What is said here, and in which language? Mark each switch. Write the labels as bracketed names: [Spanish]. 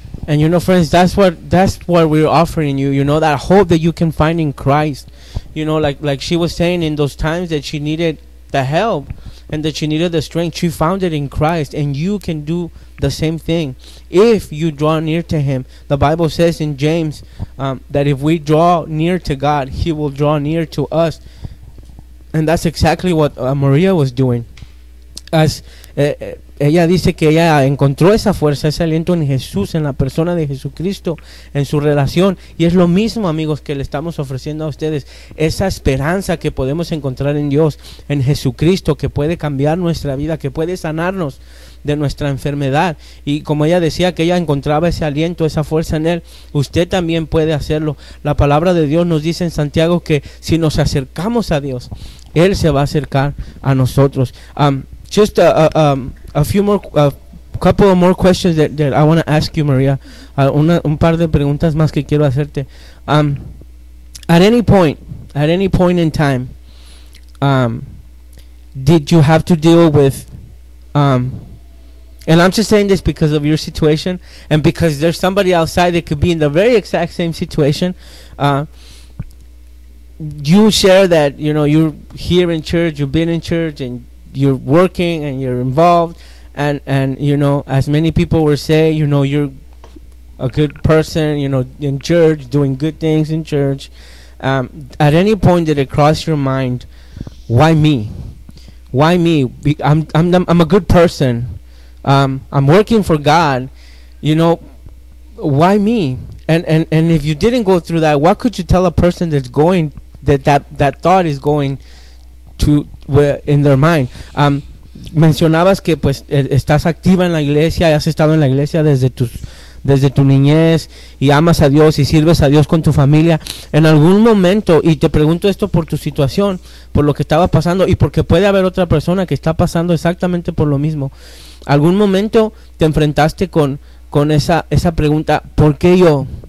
[English] And you know, friends, that's what we're offering you, you know, that hope that you can find in Christ, you know, like she was saying, in those times that she needed the help and that she needed the strength, she found it in Christ, and you can do the same thing if you draw near to him. The Bible says in James that if we draw near to God, he will draw near to us. And that's exactly what Maria was doing. [Spanish] Ella dice que ella encontró esa fuerza, ese aliento en Jesús, en la persona de Jesucristo, en su relación. Y es lo mismo, amigos, que le estamos ofreciendo a ustedes. Esa esperanza que podemos encontrar en Dios, en Jesucristo, que puede cambiar nuestra vida, que puede sanarnos de nuestra enfermedad. Y como ella decía que ella encontraba ese aliento, esa fuerza en él, usted también puede hacerlo. La palabra de Dios nos dice en Santiago que si nos acercamos a Dios, él se va a acercar a nosotros. [English] Just a few more couple of more questions that I want to ask you, Maria. [Spanish] Un par de preguntas más que quiero hacerte. [English] At any point in time, did you have to deal with, and I'm just saying this because of your situation, and because there's somebody outside that could be in the very exact same situation. You share that, you know, you're here in church, you've been in church, and you're working, and you're involved, and you know, as many people were saying, you know, you're a good person, you know, in church, doing good things in church. At any point did it cross your mind, why me? Why me? I'm a good person. I'm working for God. You know, why me? And if you didn't go through that, what could you tell a person that's going, that thought is going to in their mind? [Spanish] Mencionabas que pues estás activa en la iglesia, has estado en la iglesia desde tu niñez, y amas a Dios y sirves a Dios con tu familia. En algún momento, y te pregunto esto por tu situación, por lo que estaba pasando, y porque puede haber otra persona que está pasando exactamente por lo mismo, ¿algún momento te enfrentaste con esa pregunta, ¿por qué yo?